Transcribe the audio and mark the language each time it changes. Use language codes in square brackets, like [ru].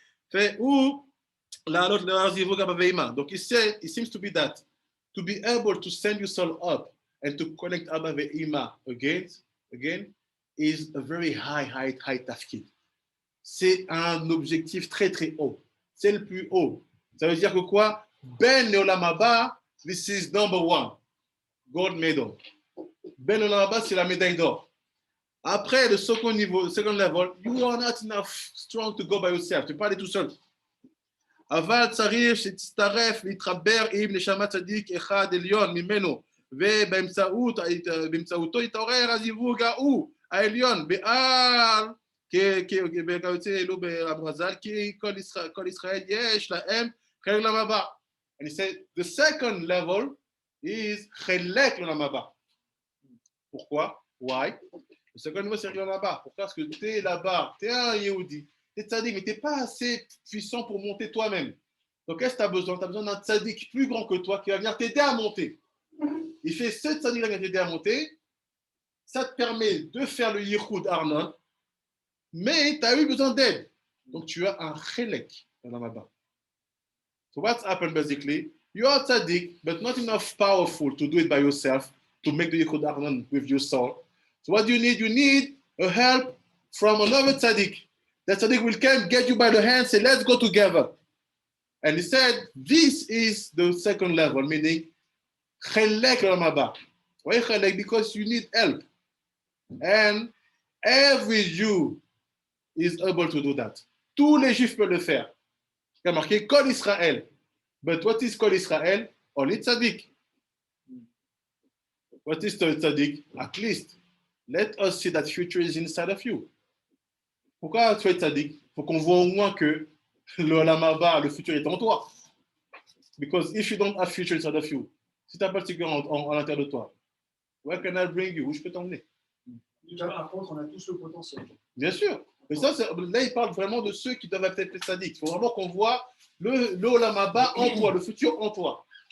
[fr] Fait ou la l'autre le Zivug Abba Veima. [en] Donc he seems to be that to be able to send your soul up and to connect Abba Veima again is a very high tafkid. [fr] C'est un objectif très très haut. C'est le plus haut. Ça veut dire que quoi? Ben Olam Haba, [en] this is number one. Gold medal. [fr] Ben Olam Haba, c'est la médaille d'or. Après, le second niveau, [en] second level, you are not enough strong to go by yourself. [fr] Tu peux pas aller tout seul. [he] אבל צריך שתצטרף, להתחבר עם נשמת צדיק אחד עליון ממנו, ובאמצעותו יתעורר הזיווג ההוא, העליון, בעל, כיוצא אלו ברמזל, כי כל ישראל יש להם חלק לעולם הבא. [en] And he said, the second level is [he] חלק לעולם הבא. [fr] Pourquoi? [en] Why? [fr] Le second niveau, c'est l'Olam Haba. Pourquoi? Parce que tu es là-bas, tu es un Yehudi, tu es tzaddik, mais tu n'es pas assez puissant pour monter toi-même. Donc, qu'est-ce que tu as besoin? Tu as besoin d'un tzaddik plus grand que toi qui va venir t'aider à monter. Il fait ce tzaddik-là qui va t'aider à monter. Ça te permet de faire le Yichud Arnon, mais tu as eu besoin d'aide. Donc, tu as un chelek dans l'Olam Haba. [en] So, what's happened basically? You are tzaddik, but not enough powerful to do it by yourself, to make the Yichud Arnon with your soul. So what do you need? You need a help from another tzaddik. That tzaddik will come, get you by the hand, say, let's go together. And he said, this is the second level, meaning, chelek l'olam haba. Why chelek? Because you need help. And every Jew is able to do that. [fr] Tous les Juifs peuvent le faire. Il y a marqué Kol Israël. [en] But what is Kol Israël? Only tzaddik. What is the tzaddik? At least. Let us see that future is inside of you. [fr] Pourquoi tu es tzaddik? Il faut qu'on voit au moins que l'olam haba, le futur est en toi. [en] Because if you don't have future inside of you, [fr] si tu n'as pas le futur à l'intérieur de toi, [en] where can I bring you? [fr] Où je peux t'emmener? Là, par contre, on a tous le potentiel. Bien sûr. Mais ça, là, il parle vraiment de ceux qui doivent être tzaddik. Il faut vraiment qu'on voit l'olam haba en toi, le futur en toi.